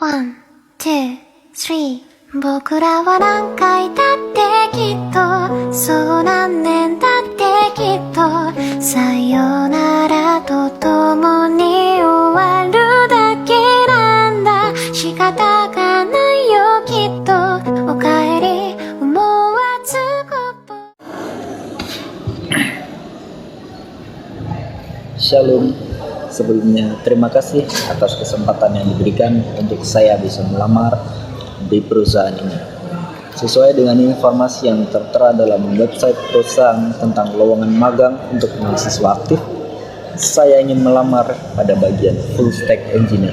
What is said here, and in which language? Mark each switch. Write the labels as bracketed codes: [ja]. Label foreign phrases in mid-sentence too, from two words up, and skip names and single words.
[en] One, two, three [ja] 僕らは何回だってきっとそう何年だってきっとさよならとともに終わるだけなんだ仕方がないよきっとおかえり思わず [id] Shalom. Sebelumnya terima kasih atas kesempatan yang diberikan untuk saya bisa melamar di perusahaan ini. Sesuai dengan informasi yang tertera dalam website perusahaan tentang lowongan magang untuk mahasiswa aktif, saya ingin melamar pada bagian [en] full stack engineer.